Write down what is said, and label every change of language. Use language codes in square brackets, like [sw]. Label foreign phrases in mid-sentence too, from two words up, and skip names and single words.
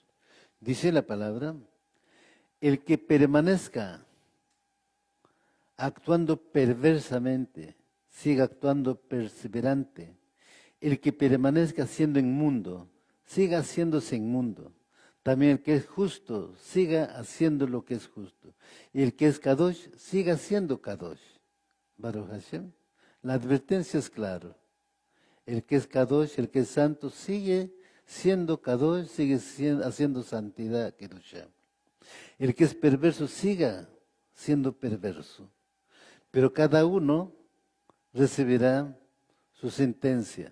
[es] Dice la palabra, el que permanezca actuando perversamente, siga actuando perseverante. El que permanezca siendo inmundo, siga haciéndose inmundo. También el que es justo, siga haciendo lo que es justo. Y el que es kadosh, siga siendo kadosh. [he] ברוך השם. [es] La advertencia es clara. El que es kadosh, el que es santo, sigue siendo kadosh, sigue haciendo santidad, kedushá. El que es perverso, siga siendo perverso. Pero cada uno recibirá su sentencia.